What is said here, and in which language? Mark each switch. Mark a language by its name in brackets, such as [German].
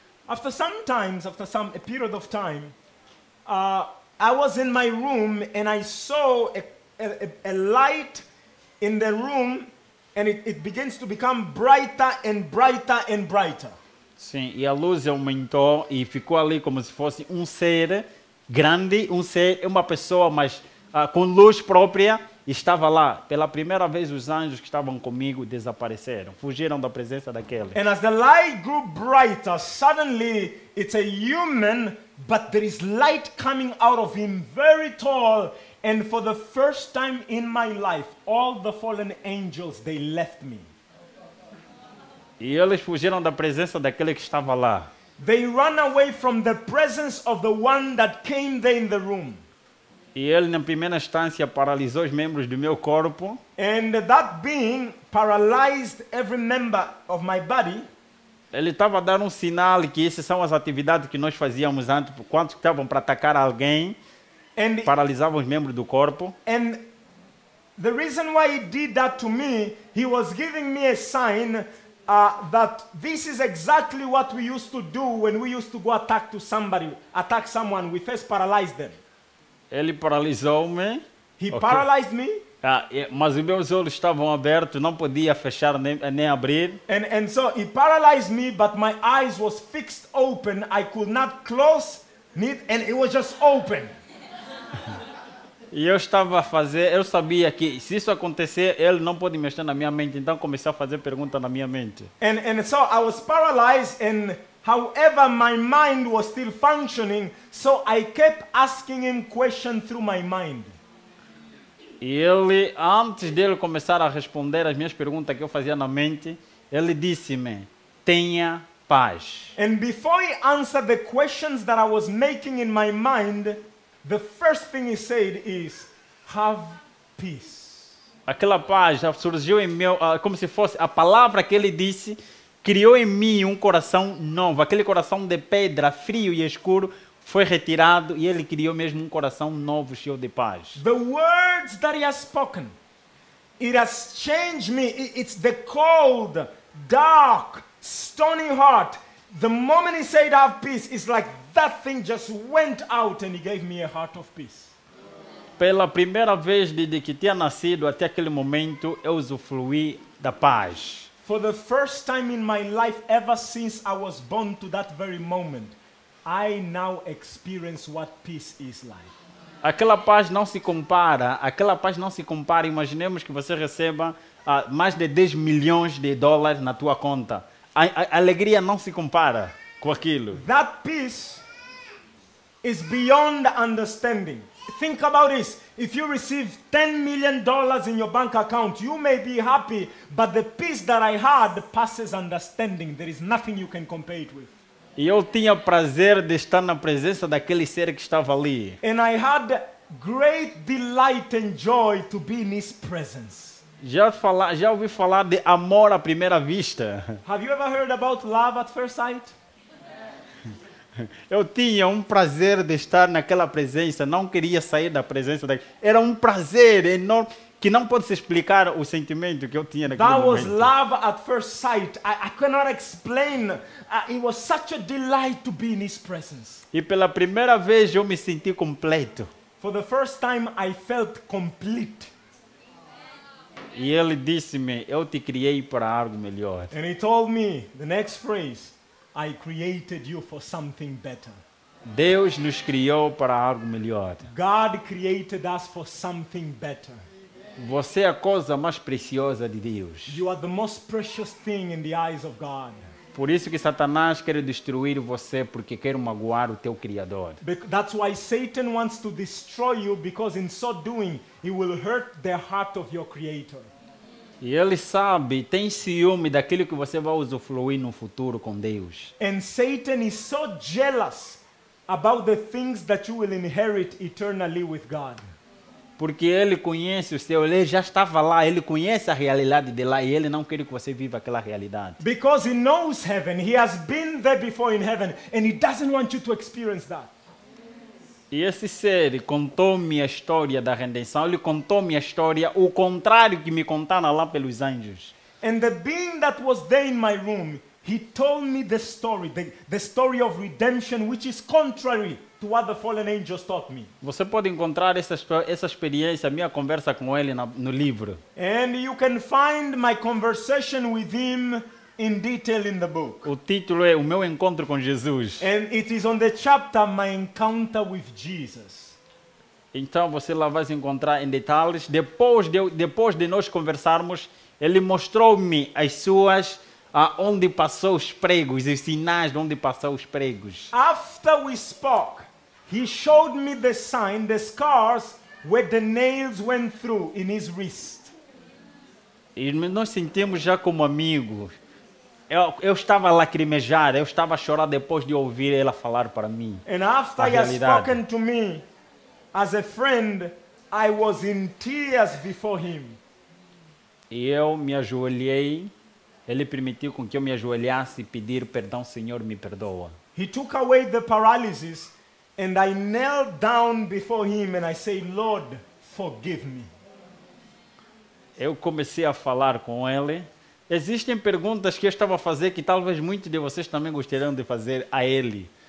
[English] After a period of time, I was in my room and I saw a light in the room, and it begins to become brighter and brighter and brighter. [Portuguese] Sim, e a luz aumentou e ficou ali como se fosse um ser grande, uma pessoa, mas com luz própria, e estava lá. Pela primeira vez, os anjos que estavam comigo desapareceram, fugiram da presença daquele. [English] And as the light grew brighter, suddenly it's a human, but there is light coming out of him, very tall. And for the first time in my life, all the fallen angels, they left me. [Portuguese] E eles fugiram da presença daquele que estava lá. [English] They run away from the presence of the one that came there in the room. [Portuguese] E ele, na primeira instância, paralisou os membros do meu corpo. [English] And that being paralyzed every member of my body. [Portuguese] Ele estava dando um sinal que essas são as atividades que nós fazíamos antes, quando estavam para atacar alguém, paralisavam os membros do corpo. [English] And the reason why he did that to me, he was giving me a sign that this is exactly what we used to do when we used to go attack someone. We first paralyzed them. [Portuguese] Ele paralisou-me. [English] He paralyzed me. [Portuguese] Mas os meus olhos estavam abertos, não podia fechar nem abrir. [English] And so he paralyzed me, but my eyes was fixed open. I could not close it, and it was just open. [Portuguese] E eu sabia que se isso acontecer, ele não pode mexer na minha mente, então comecei a fazer perguntas na minha mente. [English] And so I was paralyzed, and however my mind was still functioning, so I kept asking him questions through my mind. [Portuguese] E ele, antes dele começar a responder as minhas perguntas que eu fazia na mente, ele disse-me: tenha paz. [English] And before he answered the questions that I was making in my mind, the first thing he said is, have peace. [Portuguese] Aquela paz já surgiu em meu, como se fosse a palavra que ele disse, criou em mim um coração novo. Aquele coração de pedra, frio e escuro, foi retirado e ele criou mesmo um coração novo, cheio de paz. [English] The words that he has spoken, it has changed me. It's the cold, dark, stony heart. The moment he said have peace, it's like that thing just went out and he gave me a heart of peace. [Portuguese] Pela primeira vez desde que tinha nascido até aquele momento, eu usufruí da paz. [English] For the first time in my life, ever since I was born to that very moment, I now experience what peace is like. [Portuguese] Aquela paz não se compara, Imaginemos que você receba mais de 10 milhões de dólares na tua conta. A alegria não se compara com aquilo. [English] That peace is beyond understanding. Think about this. If you receive $10 million in your bank account, you may be happy, but the peace that I had passes understanding. There is nothing you can compare it with. [Portuguese] E eu tinha prazer de estar na presença daquele ser que estava ali. [English] And I had great delight and joy to be in his presence. [Portuguese] Já ouvi falar de amor à primeira vista. [English] Have you ever heard about love at first sight? [Portuguese] Eu tinha um prazer de estar naquela presença, não queria sair da presença daquele. Era um prazer enorme que não pode se explicar o sentimento que eu tinha naquele momento. [English] That was [Portuguese] momento. [English] love at first sight. I cannot explain. It was such a delight to be in his presence. [Portuguese] E pela primeira vez eu me senti completo. [English] For the first time I felt complete. [Portuguese] E ele disse-me, eu te criei para algo melhor. [English] And he told me, the next phrase, I created you for something better. [Portuguese] Deus nos criou para algo melhor. [English] God created us for something better. [Portuguese] Você é a coisa mais preciosa de Deus. [English] You are the most precious thing in the eyes of God. [Portuguese] Por isso que Satanás quer destruir você, porque quer magoar o teu Criador. [English] That's why Satan wants to destroy you, because in so doing, he will hurt the heart of your Creator. [Portuguese] E ele sabe, tem ciúme daquilo que você vai usufruir no futuro com Deus. [English] And Satan is so jealous about the things that you will inherit eternally with God. [Portuguese] Porque ele conhece o seu, ele já estava lá, ele conhece a realidade de lá e ele não quer que você viva aquela realidade. [English] Because he knows heaven, he has been there before in heaven, and he doesn't want you to experience that. [Portuguese] E esse ser contou-me a história da redenção, ele contou-me a história, o contrário que me contaram lá pelos anjos. [English] And the being that was there in my room, he told me the story of redemption, which is contrary to what the fallen angels taught me. [Portuguese] Você pode encontrar essa experiência, minha conversa com ele no livro. [English] And you can find my conversation with him in detail in the book. [Portuguese] O título é O Meu Encontro com Jesus. [English] And it is on the chapter, My Encounter with Jesus. [Portuguese] Então você lá vai se encontrar em detalhes. Depois de nós conversarmos, ele mostrou-me as suas, onde passou os pregos, os sinais de onde passou os pregos. [English] After we spoke, he showed me the sign, the scars where the nails went through in his wrist. [Portuguese] E nós sentimos já como amigos. Eu estava a lacrimejar, eu estava a chorar depois de ouvir ela falar para mim. [English] And after he has spoken to me as a friend, I was in tears before him. [Portuguese] E eu me ajoelhei, ele permitiu com que eu me ajoelhasse e pedir perdão, Senhor, me perdoa. [English] He took away the paralysis, and I knelt down before him and I said, Lord, forgive me. [Portuguese] Eu comecei a falar com ele. Existem perguntas que eu estava a fazer que talvez muitos de vocês também gostariam de fazer a ele.